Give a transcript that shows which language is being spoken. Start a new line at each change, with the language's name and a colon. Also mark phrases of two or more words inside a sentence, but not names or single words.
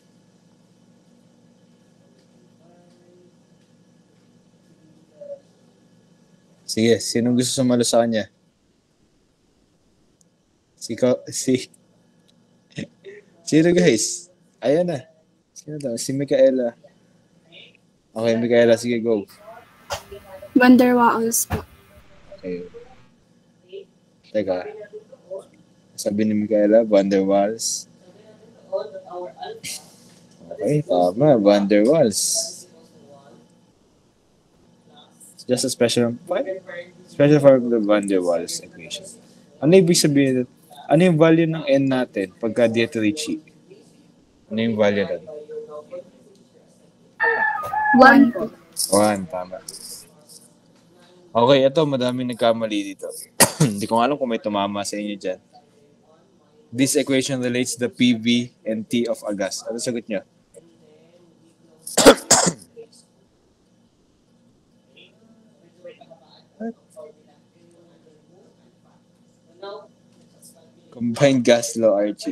Filipino: Sige, sinong gusto sumalo sa kanya? Sino guys? Ayan na. Sino daw? Si Micaela. Okay, Micaela, sige, go. Van der Waals po. Okay. Teka. Sabi ni Micaela, Van der Waals. Okay, tama. Van der Waals.
English: It's just a special form of the Van der Waals equation.
Filipino: Ano ibig sabihin? Ano yung value ng n natin pagka Dietrich? Ano yung value nun? 1 po. 1, tama. Okay, ito, madaming nagkamali dito. Hindi ko alam kung may tumama sa inyo dyan.
English: This equation relates the PV and T of a gas.
Filipino: Ano sagot niyo?
English: Combined gas law, Archie.